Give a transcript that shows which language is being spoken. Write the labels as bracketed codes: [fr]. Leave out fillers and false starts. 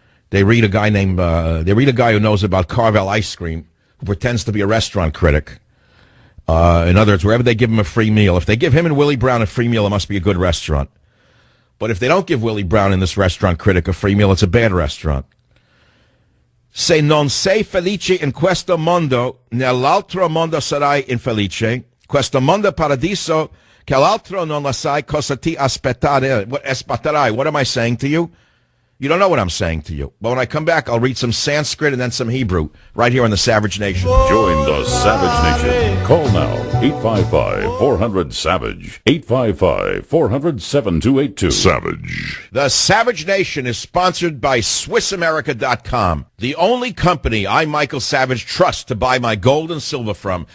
[en] They read a guy who knows about Carvel ice cream, who pretends to be a restaurant critic. In other words, wherever they give him a free meal, if they give him and Willie Brown a free meal, it must be a good restaurant. But if they don't give Willie Brown and this restaurant critic a free meal, it's a bad restaurant. [it] Se non sei felice in questo mondo, nell'altro mondo sarai infelice. Questo mondo paradiso, che l'altro non la sai cosa ti aspetterai. [en] What am I saying to you? You don't know what I'm saying to you. But when I come back, I'll read some Sanskrit and then some Hebrew right here on the Savage Nation. Join the Savage Nation. Call now, 855-400-SAVAGE. 855-400-7282. Savage. The Savage Nation is sponsored by SwissAmerica.com, the only company I, Michael Savage, trust to buy my gold and silver from.